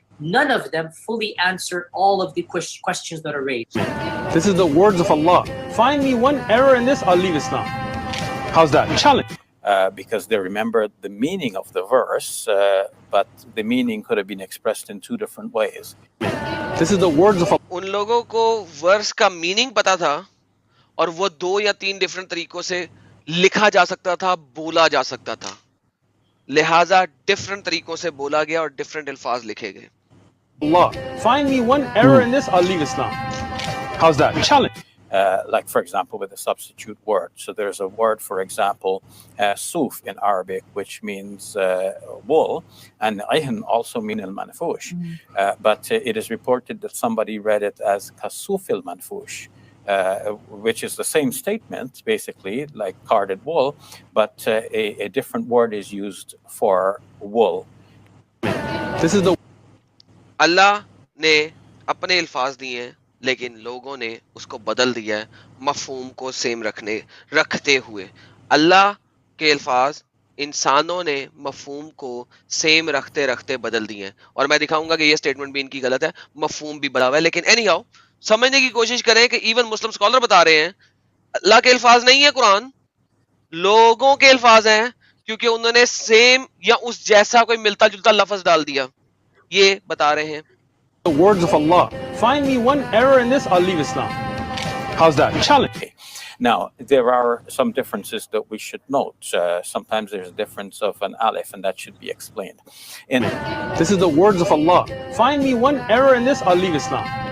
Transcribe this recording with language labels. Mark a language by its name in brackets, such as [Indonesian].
[English] None of them fully answer all of the questions that are raised. This is the words of Allah. Find me one error in this, I'll leave Islam. How's that? Challenge. Because they remembered the meaning of the verse, but the meaning could have been expressed in two different ways. This is the words of Allah. [Hindi] उन लोगों को verse का meaning पता था और वो 2 या 3 different तरीकों से लिखा जा सकता था, बोला जा सकता था, लिहाजा डिफरेंट तरीकों से बोला गया और डिफरेंट अल्फाज लिखे गए. [English] Allah. Find me one error in this, I'll leave Islam. How's that? Challenge. Like, for example, with a substitute word. So there's a word, for example, suf in Arabic, which means wool, and ayhan also mean al-manfush. But it is reported that somebody read it as kasuf al-manfush, which is the same statement, basically, like carded wool, but a different word is used for wool. This is the [Hindi] अल्लाह ने अपने अल्फाज दिए हैं लेकिन लोगों ने उसको बदल दिया है मफहूम को सेम रखते हुए. अल्लाह के अल्फाज इंसानों ने मफहूम को सेम रखते रखते बदल दिए हैं. और मैं दिखाऊंगा कि ये स्टेटमेंट भी इनकी गलत है, मफहूम भी बदला हुआ है. लेकिन एनीहाउ समझने की कोशिश करें कि इवन मुस्लिम स्कॉलर बता रहे हैं अल्लाह के अल्फाज नहीं है कुरान, लोगों के अल्फाज हैं, क्योंकि उन्होंने सेम या उस जैसा कोई मिलता जुलता लफ्ज डाल दिया. ये बता रहे हैं. [English] The words of Allah. Find me one error in this, I'll leave Islam. How's that? Challenge. Now, there are some differences that we should note. Sometimes there's a difference of an alif, and that should be explained. This is the words of Allah. Find me one error in this, I'll leave Islam.